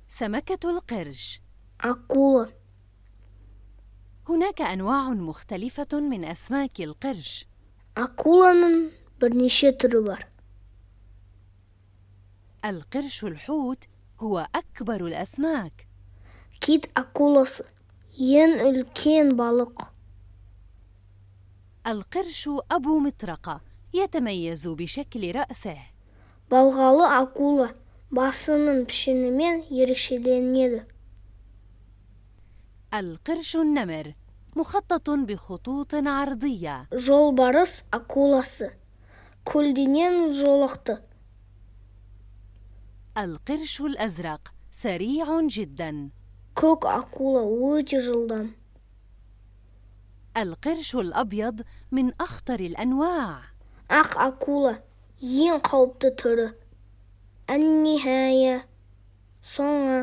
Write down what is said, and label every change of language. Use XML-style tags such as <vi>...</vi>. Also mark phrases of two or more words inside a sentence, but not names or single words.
<ar>سمكة القرش.</ar> <kk>акула.</kk> <ar>هناك أنواع مختلفة من أسماك القرش.</ar> <kk>Акуланың бірнеше түрі бар.</kk> <ar>القرش الحوت هو أكبر الأسماك.</ar> <kk>Кит акуласы ең үлкен балық.</kk> <ar>القرش أبو مطرقة يتميز بشكل رأسه.</ar> <kk>Балғалы акула басының пішінімен ерекшеленеді.</kk> <ar>القرش النمر مخطط بخطوط عرضية.</ar> <kk>Жолбарыс акуласы көлденең жолақты.</kk> <ar>القرش الأزرق سريع جدا.</ar> <kk>Көк акула өте жылдам.</kk> <ar>القرش الأبيض من أخطر الأنواع.</ar> <kk>Ақ акула ең қауіпті түрі. Ән-нихая, соңғы</kk>